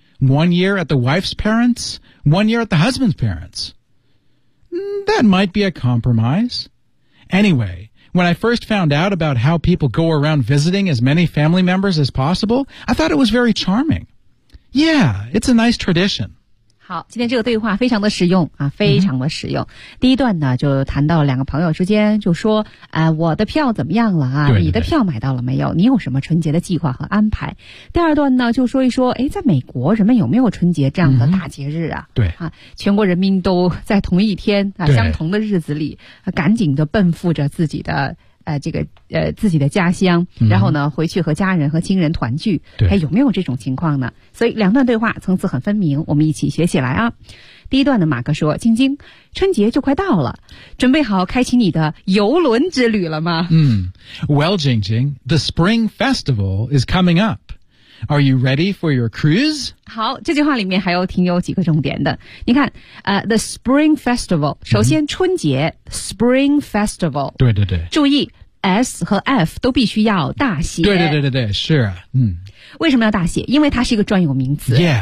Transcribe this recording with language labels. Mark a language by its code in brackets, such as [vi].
[en] 1 year at the wife's parents, 1 year at the husband's parents. That might be a compromise. Anyway... When I first found out about how people go around visiting as many family members as possible, I thought it was very charming. Yeah, it's a nice tradition. [zh] 好，今天这个对话非常的实用啊，非常的实用。 Mm-hmm. 第一段呢，就谈到两个朋友之间，就说，我的票怎么样了啊？对对对，你的票买到了没有？你有什么春节的计划和安排？第二段呢，就说一说，哎，在美国人们有没有春节这样的大节日啊？ Mm-hmm. 对啊，全国人民都在同一天啊，相同的日子里，啊、赶紧的奔赴着自己的。自己的家乡，然后呢回去和家人和亲人团聚，还有没有这种情况呢？所以两段对话层次很分明，我们一起学起来啊。第一段的马克说，晶晶，春节就快到了，准备好开启你的游轮之旅了吗？ [en] Well, Jingjing, the Spring Festival is coming up. Are you ready for your cruise? [zh] 好，这句话里面还有挺有几个重点的。你看the Spring Festival, 首先春节、Spring Festival, 对对对，注意S 和 F 都必须要大写。对对对对对，是啊，嗯。为什么要大写？因为它是一个专有名词。